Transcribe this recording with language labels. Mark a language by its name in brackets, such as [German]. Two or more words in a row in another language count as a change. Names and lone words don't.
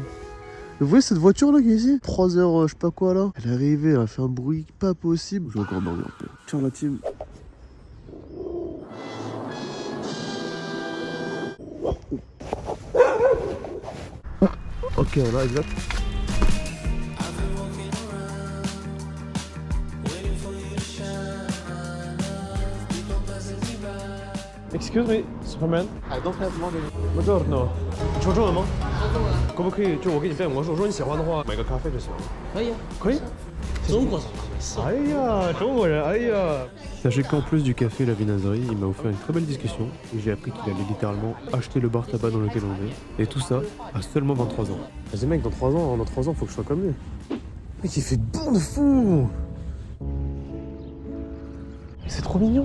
[French] Vous voyez cette voiture là qui est ici 3 heures, je sais pas quoi là. Elle est arrivée, elle a fait un bruit pas possible. Je vais encore dormir un peu. Tiens la team. Ok, là, exact. [English] Excuse me, Superman. I don't have money. [Italian] Buongiorno. [Chinese] 你说中文吗？可不可以就我给你变魔术？如果你喜欢的话，买个咖啡就行了。可以啊，可以。中国人没事。哎呀，中国人，哎呀。 [French] Sachez qu'en plus du café et la viennoiserie, il m'a offert une très belle discussion et j'ai appris qu'il allait littéralement acheter le bar tabac dans lequel on est. Et tout ça à seulement 23 ans. Je dis mec, dans 3 ans, faut que je sois comme lui. Mec, il fait bon de fou. C'est trop mignon.